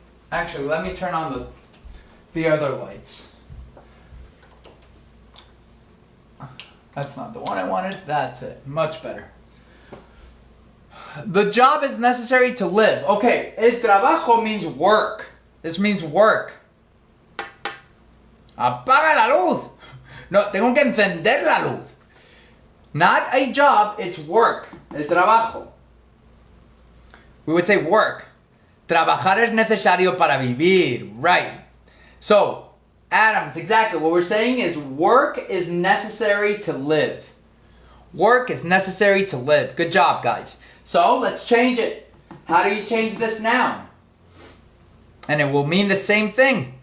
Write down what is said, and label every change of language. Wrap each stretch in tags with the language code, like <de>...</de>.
<en>Actually, let me turn on the other lights. That's not the one I wanted. That's it. Much better. The job is necessary to live. Okay, el trabajo means work. This means work.</en> <es>Apaga la luz. No, tengo que encender la luz.</es> <en>Not a job, it's work. El trabajo. We would say work.</en> <es>Trabajar es necesario para vivir.</es> <en>Right. So, Adams, exactly what we're saying is work is necessary to live. Work is necessary to live. Good job, guys. So, let's change it. How do you change this noun? And it will mean the same thing.</en>